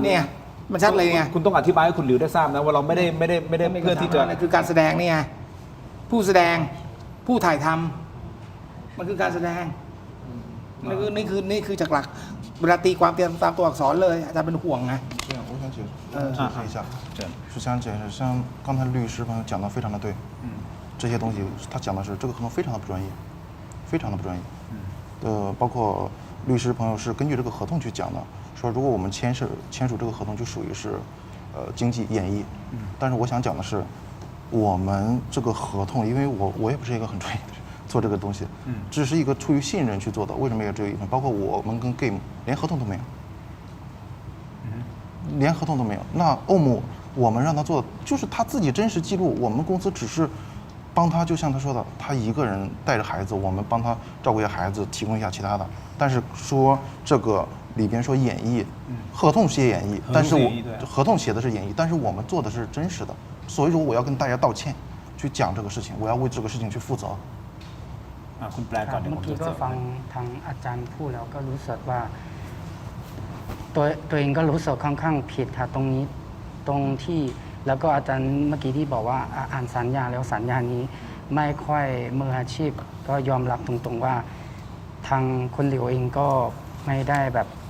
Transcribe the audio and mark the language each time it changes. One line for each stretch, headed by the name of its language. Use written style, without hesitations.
Thai: เนี่ยมันชัดเลยไง คุณต้องอธิบายให้คุณหลิวได้ทราบนะว่าเราไม่ได้เพื่อที่จะ คือการแสดงนี่ไงผู้แสดงผู้ถ่ายทำมันคือการแสดงนี่คือจากหลักเวลาตีความตามตัวอักษรเลยอาจารย์เป็นห่วงนะ
Chinese: 这样，我想解释一下，是想解释，像刚才律师朋友讲的非常的对，这些东西他讲的是这个合同非常的不专业，非常的不专业，包括律师朋友是根据这个合同去讲的，说如果我们签署这个合同就属于是经济演绎，但是我想讲的是，我们这个合同，因为我也不是一个很专业的人。做这个东西，只是一个出于信任去做的。为什么也只有1份？包括我们跟 Game 连合同都没有，连合同都没有。那欧姆我们让他做的就是他自己真实记录，我们公司只是帮他，就像他说的，他一个人带着孩子，我们帮他照顾一下孩子，提供一下其他的。但是说这个里边说演绎，合同写演绎，但是合同写的是演绎，但是我们做的是真实的。所以说我要跟大家道歉，去讲这个事情，我要为这个事情去负责。
Thai: คุณแปลก่อนเดี๋ยว เมื่ ผ อ ม กี้ จะ ก็ฟังทางอาจารย์พูดแล้วก็รู้สึกว่าตัวเองก็รู้สึกค่อนข้างผิดค่ะตรงนี้ตรงที่แล้วก็อาจารย์เมื่อกี้ที่บอกว่าอ่านสัญญาแล้วสัญญานี้ไม่ค่อยมืออาชีพก็ยอมรับตรงๆว่าทางคนเหลียวเองก็ไม่ได้แบบ